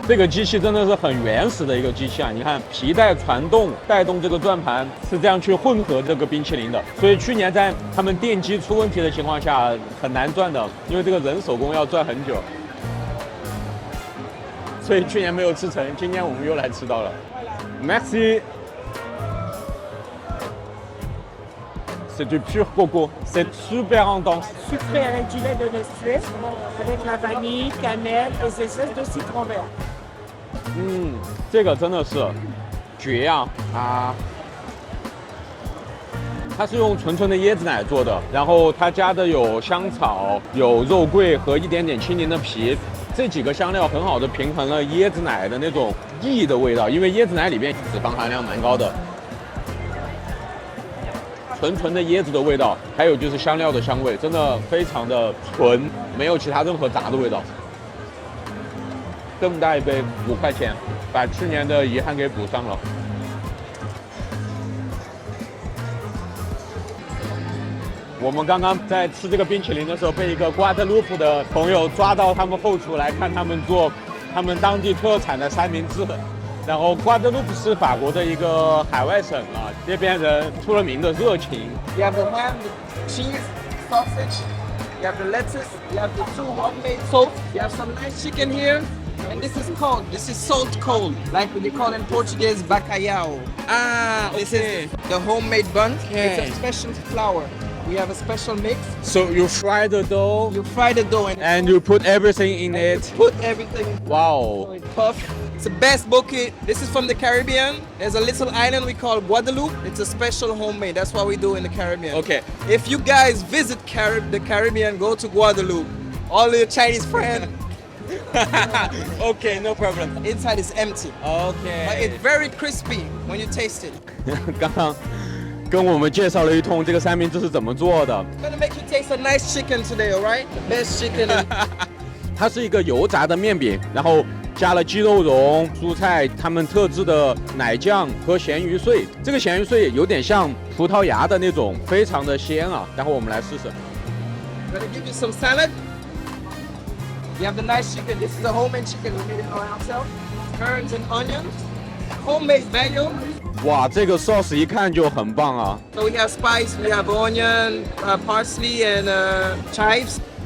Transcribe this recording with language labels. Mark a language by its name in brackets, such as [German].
[Chinese] 这个机器真的是很原始的一个机器啊！你看皮带传动带动这个转盘，是这样去混合这个冰淇淋的。所以去年在他们电机出问题的情况下很难转的，因为这个人手工要转很久。所以去年没有吃成，今年我们又来吃到了。 [French] Merci。 C'est du pur coco, c'est super intense. Sucré avec du lait de Nestlé, avec la vanille, cannelle et des zestes de citron vert. [Chinese] 这个真的是绝呀！它是用纯纯的椰子奶做的，然后它加的有香草、有肉桂和一点点青柠的皮，这几个香料很好的平衡了椰子奶的那种腻的味道，因为椰子奶里面脂肪含量蛮高的。纯的椰子的味道，还有就是香料的香味，真的非常的纯，没有其他任何杂的味道。这么大一杯5块钱，把去年的遗憾给补上了。我们刚刚在吃这个冰淇淋的时候，被一个瓜德卢普的朋友抓到他们后厨来看他们做他们当地特产的三明治。然后瓜德卢普是法国的一个海外省啊，这边人出了名的热情。 [English] You have the ham, the cheese, sausage, you have the lettuce, you have the 2 homemade sauce, you have some nice chicken here, and this is salt cold, like they call in Portuguese bacalhau. This is the homemade bun. It's a special flour. We have a special mix. So you fry the dough You fry the dough and you put everything in it. put everything. Wow. It's puff. It's the best bouquet. This is from the Caribbean. There's a little island we call Guadeloupe. It's a special homemade. That's what we do in the Caribbean. Okay. If you guys visit the Caribbean, go to Guadeloupe. All your Chinese friends, Okay, no problem. inside is empty. But Okay. it's very crispy when you taste it. [Chinese] 刚刚跟我们介绍了一通这个三明治是怎么做的。 [English] I'm gonna make you taste a nice chicken today, alright? The best chicken. [Chinese] 它是一个油炸的面饼，然后加了鸡肉蓉、蔬菜，他们特制的奶酱和咸鱼碎。这个咸鱼碎有点像葡萄牙的那种，非常的鲜啊。待会我们来试试。 [English] I'm gonna give you some salad. You have the nice chicken. This is a homemade chicken we made it ourselves. Herbs and onions. Homemade mayo. [Chinese] 哇，这个 sauce 一看就很棒啊！ [English] So we have spice, we have onion, parsley, and chives.